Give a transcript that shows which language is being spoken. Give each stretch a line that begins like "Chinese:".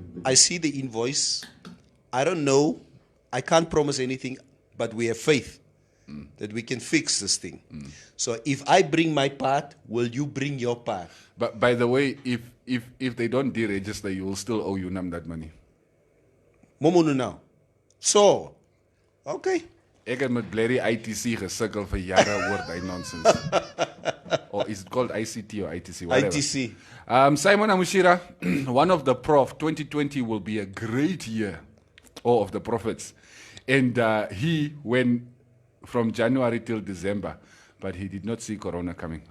English: I see the invoice. I don't know. I can't promise anything, but we have faith that we can fix this thing. So if I bring my part, will you bring your part? But by the way, if they don't deregister, you will still owe UNAM that money. Momonu now. So, okay.
Afrikaans: Ek het met Blerry ITC gesukkel vir jare oor daai nonsense.
English: Or is it called ICT or ITC? Whatever. ITC. Simon Amushira, one of the prof, 2020 will be a great year. All of the prophets. And he went from January till December, but he did not see Corona coming.